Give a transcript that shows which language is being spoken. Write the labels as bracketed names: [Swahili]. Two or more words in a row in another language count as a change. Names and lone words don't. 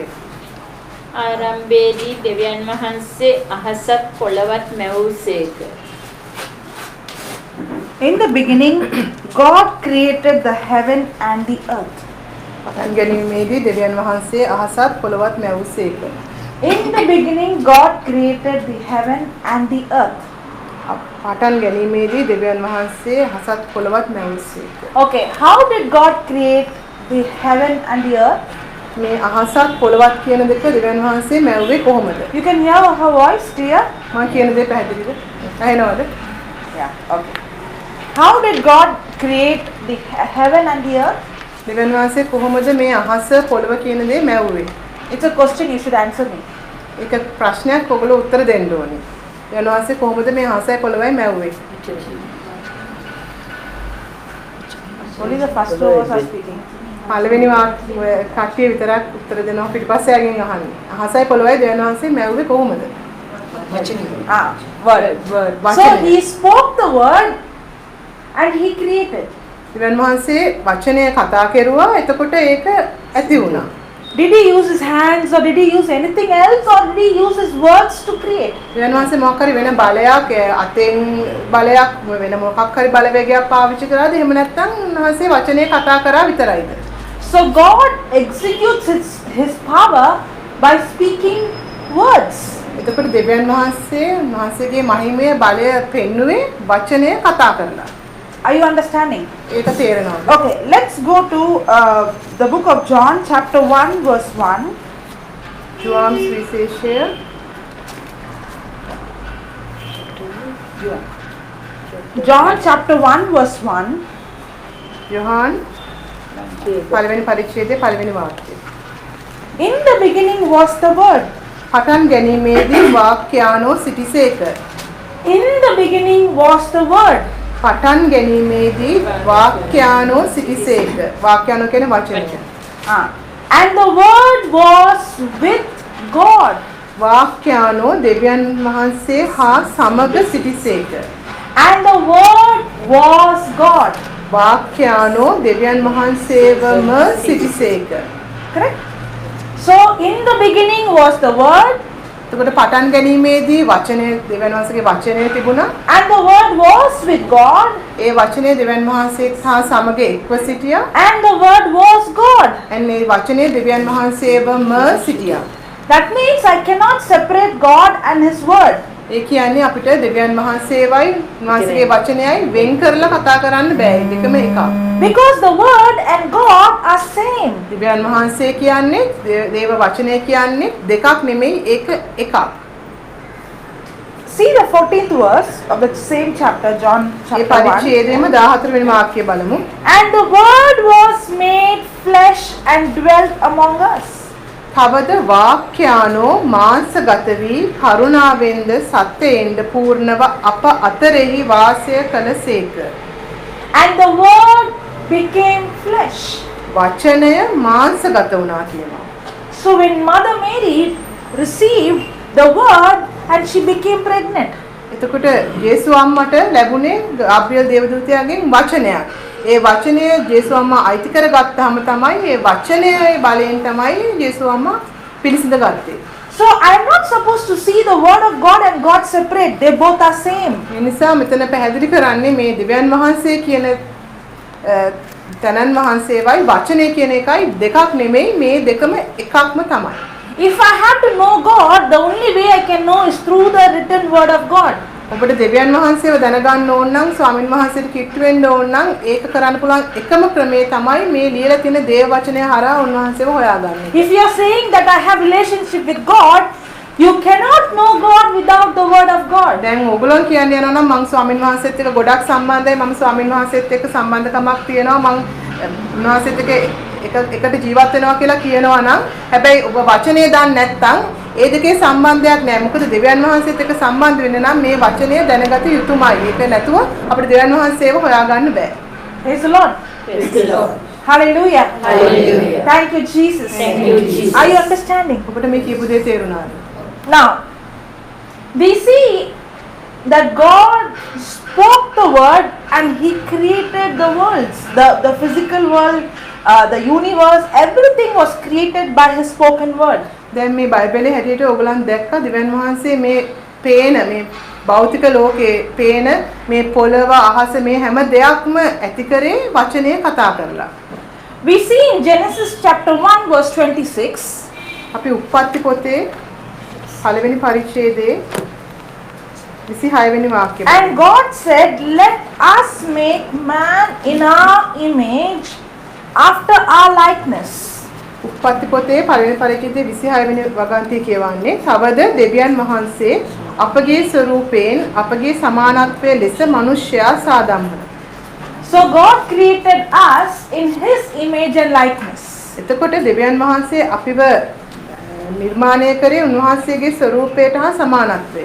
[Sinhala] ආරම්භයේදී දෙවියන් වහන්සේ අහසත් පොළවත් මැවූසේක. [English] In the beginning, God created the heaven and the earth. [Sinhala] පටන් ගැනීමේදී දෙවියන් වහන්සේ අහසත් පොළවත් මැවුසේක. [English] In the beginning, God created the heaven and the earth. [Sinhala] පටන් ගැනීමේදී දෙවියන් වහන්සේ අහසත් පොළවත් මැවුසේක. [English] Okay, how did God create the heaven and the earth? [Sinhala] මේ අහසත් පොළවත් කියන දෙක දෙවියන් වහන්සේ මැවුවේ කොහොමද? [English] You can hear her voice, dear? [Sinhala] මම කියන දේ පැහැදිලිද? ඇහෙනවද? [English] Yeah, okay. How did God create the heaven and the earth? [Sinhala] දෙවියන් වහන්සේ කොහොමද මේ අහස පොළව කියන දේ මැවුවේ? [English] It's a question you should answer me. [Sinhala] ඒක ප්‍රශ්නයක් ඔයගොල්ලෝ උත්තර දෙන්න ඕනේ. දෙවියන් වහන්සේ කොහොමද මේ අහසයි පොළවයි මැවුවේ? [English] Only the first two of us are speaking. [Sinhala] පළවෙනි කට්ටිය විතරක් උත්තර දෙනවා පිටිපස්සේ යකින් අහන්නේ. අහසයි පොළවයි දෙවියන් වහන්සේ මැවුවේ කොහොමද? [English] Word. So he spoke the word and he created. [Sinhala] දෙවියන් වහන්සේ වචනය කතා කෙරුවා එතකොට ඒක ඇති වුණා. [English] Did he use his hands or did he use anything else or did he use his words to create? [Sinhala] දෙවියන් වහන්සේ මොකක් හරි වෙන බලයක් අතෙන් බලයක් වෙන මොකක් හරි බලවේගයක් පාවිච්චි කරාද එහෙම නැත්නම් උන්වහන්සේ වචනේ කතා කරා විතරයිද? [English] So God executes his power by speaking words. [Sinhala] එතකොට දෙවියන් වහන්සේ උන්වහන්සේගේ මහිමය බලය පෙන්වුවේ වචනය කතා කරලා. [English] Are you understanding? [Sinhala] ඒක තේරෙනවද? [English] Okay, let's go to the book of John chapter 1 verse 1. [Sinhala] ජෝම් විශේෂය [English] John chapter 1 verse 1. [Sinhala] යෝහන් පළවෙනි පරිච්ඡේදයේ පළවෙනි වාක්‍යය. [English] In the beginning was the word. [Sinhala] පටන් ගැනීමේදී වාක්‍යානෝ සිටිසේක. [English] In the beginning was the word. [Sinhala] පටන් ගැනීමේදී වාක්‍යානෝ සිටිසේක. වාක්‍යානෝ කියන්නේ වචනය. [English] And the word was with God. [Sinhala] වාක්‍යානෝ දෙවියන් වහන්සේ හා සමග සිටිසේක. [English] And the word was God. [Sinhala] වාක්‍යානෝ දෙවියන් වහන්සේවම සිටිසේක. [English] Correct? So in the beginning was the word. [Sinhala] එතකොට පටන් ගැනීමේදී වචනය දෙවියන් වහන්සේගේ වචනය තිබුණා. [English] And the word was with God. [Sinhala] ඒ වචනය දෙවියන් වහන්සේත් හා සමග එක්ව සිටියා. [English] And the word was God. [Sinhala] and ඒ වචනය දෙවියන් වහන්සේවම සිටියා. [English] That means I cannot separate God and his word. [Sinhala] ඒ කියන්නේ අපිට දෙවියන් වහන්සේවයි උන්වහන්සේගේ වචනයයි වෙන් කරලා කතා කරන්න බෑ. දෙකම එකක්. [English] Because the word and God are same. [Sinhala] දෙවියන් වහන්සේ කියන්නේ දේව වචනය කියන්නේ දෙකක් නෙමෙයි ඒක එකක්. [English] See the 14th verse of the same chapter, John [Sinhala] මේ [English] chapter 1. [Sinhala] පරිච්ඡේදයේම 14 වෙනි වාක්‍යය බලමු. [English] And the word was made flesh and dwelt among us. [Sinhala] තවද වාක්‍යානෝ මාංශගත වී කරුණාවෙන්ද සත්‍යයෙන්ද පූර්ණව අප අතරෙහි වාසය කළසේක. [English] And the word became flesh. [Sinhala] වචනය මාංශගත වුණා කියනවා. [English] So when Mother Mary received the word and she became pregnant. [Sinhala] එතකොට යේසු අම්මට ලැබුණේ ගාබ්‍රියල් දේවදූතයාගෙන් වචනයක්. ඒ වචනය ජේසුස් අම්මා අයිති කරගත්තාම තමයි ඒ වචනයේ බලයෙන් තමයි ජේසුස් අම්මා පිළිසිඳගත්තේ. [English] So I'm not supposed to see the word of God and God separate. They both are same. [Sinhala] ඒ නිසා මෙතන පැහැදිලි කරන්නේ මේ දෙවියන් වහන්සේ කියන තනන් වහන්සේවයි වචනය කියන එකයි දෙකක් නෙමෙයි මේ දෙකම එකක්ම තමයි. [English] If I have to know God, the only way I can know is through the written word of God. [Sinhala] ඔබට දෙවියන් වහන්සේව දැනගන්න ඕන නම් ස්වාමින් වහන්සේට කිට්ටු වෙන්න ඕන නම් ඒක කරන්න පුළුවන් එකම ක්‍රමය තමයි මේ ලියලා තියෙන දේව වචනය හරහා උන්වහන්සේව හොයාගන්න. [English] If you are saying that I have relationship with God, you cannot know God without the word of God. [Sinhala] දැන් ඕගොල්ලෝ කියන්නේ යනවා නම් මම ස්වාමින් වහන්සේත් එක්ක ගොඩක් සම්බන්ධයි මම ස්වාමින් වහන්සේත් එක්ක සම්බන්ධකමක් තියෙනවා මම උන්වහන්සේත් එක්ක එකට ජීවත් වෙනවා කියලා කියනවා නම් හැබැයි ඔබ වචනේ දන්නේ නැත්නම් ඒ දෙකේ සම්බන්ධයක් නැහැ. මොකද දෙවියන් වහන්සේත් එක්ක සම්බන්ධ වෙන්න නම් මේ වචනය දැනගත යුතුමයි. ඒක නැතුව අපිට දෙවියන් වහන්සේව හොයාගන්න බෑ. [English] Praise the Lord. Praise the Lord. Hallelujah. Hallelujah. Thank you, Jesus. Thank you, Jesus. Are you understanding? [Sinhala] ඔබට මේ කියපු දේ තේරුණාද? [English] Now, we see that God spoke the word and He created the worlds, the physical world, the universe, everything was created by His spoken word. [Sinhala] දැන් මේ බයිබලයේ හැටියට ඕගලන් දැක්ක දෙවියන් වහන්සේ මේ පේන මේ භෞතික ලෝකයේ පේන මේ පොළව අහස මේ හැම දෙයක්ම ඇති කරේ වචනය කතා කරලා. [English] We see in Genesis chapter 1 verse 26. [Sinhala] අපි උප්පත්ති පොතේ පළවෙනි පරිච්ඡේදයේ 26 වෙනි වාක්‍යය. [English] And God said, "Let us make man in our image, after our likeness." [Sinhala] උප්පත්ති පොතේ පළවෙනි පරිච්ඡේදයේ 26 වෙනි වගන්තිය කියවන්නේ තවද දෙවියන් වහන්සේ අපගේ ස්වරූපයෙන් අපගේ සමානත්වයේ ලෙස මනුෂ්‍යයා සාදම්මන. [English] So God created us in His image and likeness. [Sinhala] එතකොට දෙවියන් වහන්සේ අපිව නිර්මාණය කරේ උන්වහන්සේගේ ස්වරූපයට හා සමානත්වයට.